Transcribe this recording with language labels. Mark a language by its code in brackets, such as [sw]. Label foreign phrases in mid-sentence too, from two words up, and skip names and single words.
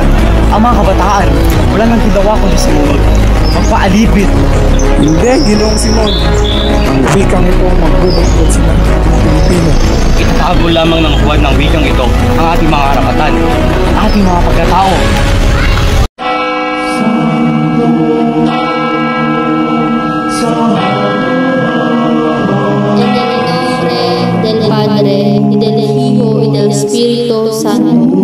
[tl] Ang mga kabataan, wala nang ginawa kundi sumunod. Magpaalipit. Hindi, Ginoong Simon. Ang wikang ito magbubungkod sila ng Pilipino. Itatago lamang ng buwan ng wikang ito ang ating mga karapatan, ang ating mga pagkatao. [es] En el nombre del Padre, y del Hijo, y del Espíritu Santo.